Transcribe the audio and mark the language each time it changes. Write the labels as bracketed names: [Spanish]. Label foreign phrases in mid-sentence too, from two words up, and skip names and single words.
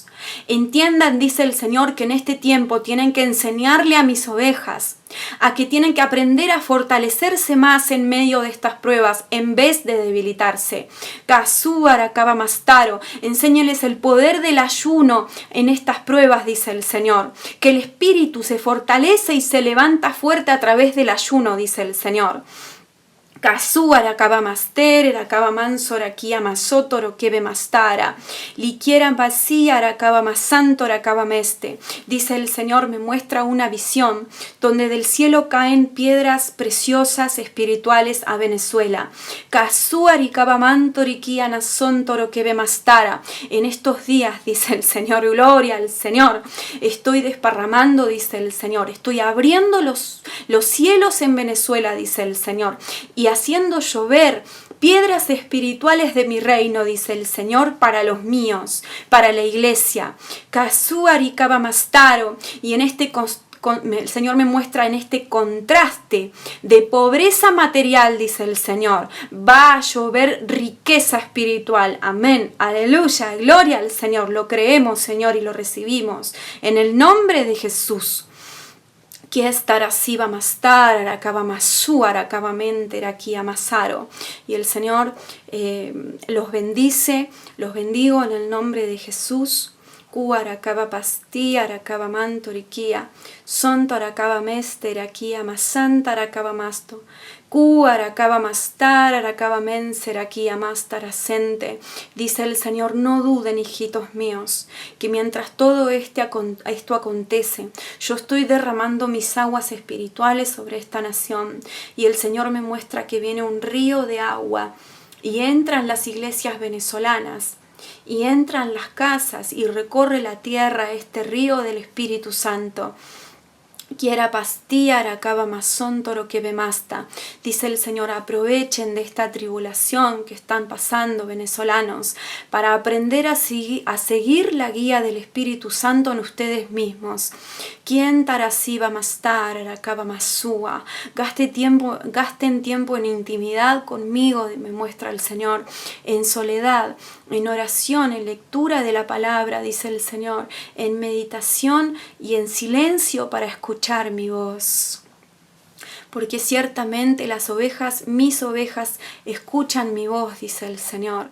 [Spanish] Entiendan, dice el Señor, que en este tiempo tienen que enseñarle a mis ovejas a que tienen que aprender a fortalecerse más en medio de estas pruebas en vez de debilitarse. Enséñales el poder del ayuno en estas pruebas, dice el Señor. Que el espíritu se fortalece y se levanta fuerte a través del ayuno, dice el Señor. Kasuara kabamaster, rakabamansora kiamasotoro kebemastara. Liquiera vacía, rakabamasantora kabameste. Dice el Señor, me muestra una visión donde del cielo caen piedras preciosas espirituales a Venezuela. Kasuari kabamantori kianasontoro kebemastara. En estos días, dice el Señor, gloria al Señor, estoy desparramando, dice el Señor, estoy abriendo los cielos en Venezuela, dice el Señor, y haciendo llover piedras espirituales de mi reino, dice el Señor, para los míos, para la iglesia. Kasuari kabamastaro. Y en este el Señor me muestra en este contraste de pobreza material, dice el Señor, va a llover riqueza espiritual. Amén, aleluya, gloria al Señor. Lo creemos, Señor, y lo recibimos en el nombre de Jesús. Que estará siba mastar, aracaba masú, aracaba mente, aquí amasaro. Y el Señor los bendice, los bendigo en el nombre de Jesús. Aracaba pastí, aracaba mantoriquía, sonto aracaba mester, aquí amasanta, aracaba masto. Aracaba mastar, aracaba menser, aquí amastar asente. Dice el Señor, no duden, hijitos míos, que mientras todo esto acontece, yo estoy derramando mis aguas espirituales sobre esta nación. Y el Señor me muestra que viene un río de agua y entra en las iglesias venezolanas. Y entra en las casas y recorre la tierra este río del Espíritu Santo. Quiera pastía, aracaba masón, toro que bemasta. Dice el Señor, aprovechen de esta tribulación que están pasando venezolanos para aprender a seguir la guía del Espíritu Santo en ustedes mismos. Quien tarasiba mastar, aracaba masúa. Gasten tiempo en intimidad conmigo, me muestra el Señor, en soledad, en oración, en lectura de la palabra, dice el Señor, en meditación y en silencio para escuchar mi voz. Porque ciertamente las ovejas, mis ovejas, escuchan mi voz, dice el Señor.